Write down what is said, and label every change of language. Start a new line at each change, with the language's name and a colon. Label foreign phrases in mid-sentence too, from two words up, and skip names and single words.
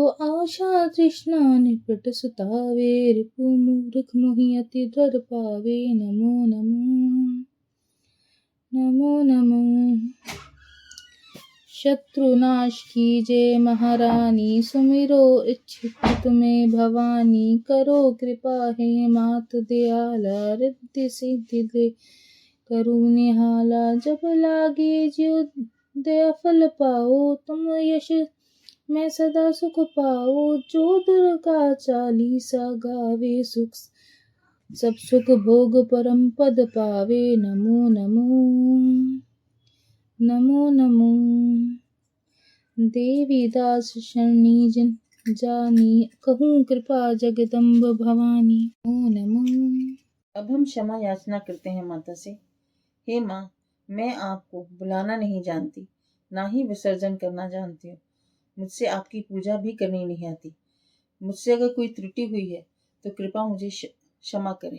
Hindi: आशा तृष्णा निपट सुतावे, रिपु मूर्ख मोहि अति द्रर पावे। नमो नमो नमो नमो। शत्रुनाश कीजे महारानी, सुमिरो इच्छित तुम्हें भवानी। करो कृपा हे मात दयाला, रिद्धि सिद्धि दे करू निहाला। जब लागे ज्यो दया फल पाओ, तुम यश मैं सदा सुख पाओ। जो दुर्गा चालीसा गावे, सुख सब सुख भोग परम पद पावे। नमो नमो नमो नमो। देवी दास शरणी जन जानी, कहूँ कृपा जगदम्ब भवानी। नमो नमो। अब हम क्षमा याचना करते हैं माता से। हे माँ, मैं आपको बुलाना नहीं जानती, ना ही विसर्जन करना जानती हूँ। मुझसे आपकी पूजा भी करनी नहीं आती। मुझसे अगर कोई त्रुटि हुई है तो कृपा मुझे क्षमा करें।